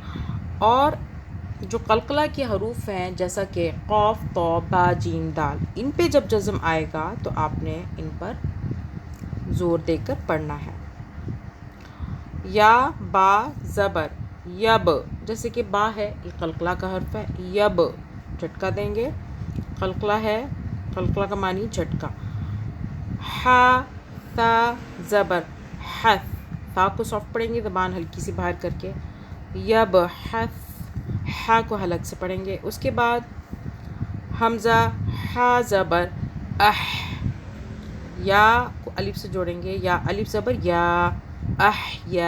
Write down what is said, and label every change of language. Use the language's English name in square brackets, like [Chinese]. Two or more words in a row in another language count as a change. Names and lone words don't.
[Urdu] اور جو قلقلہ کے حروف ہیں جیسا کہ قاف، طا، با، جیم، دال، ان پہ جب جزم آئے گا تو آپ نے ان پر زور دے کر پڑھنا ہے۔ یا با زبر یب، جیسے کہ با ہے یہ قلقلہ کا حرف ہے، یب جھٹکا دیں گے، قلقلہ ہے، قلقلہ کا معنی جھٹکا۔ ہا تا زبر حث، تا کو سافٹ پڑھیں گے، زبان ہلکی سی باہر کر کے، یب حث، ہا کو حلق سے پڑھیں گے۔ اس کے بعد حمزہ ہا زبر اح، یا کو الف سے جوڑیں گے، یا الف زبر یا، اح یا۔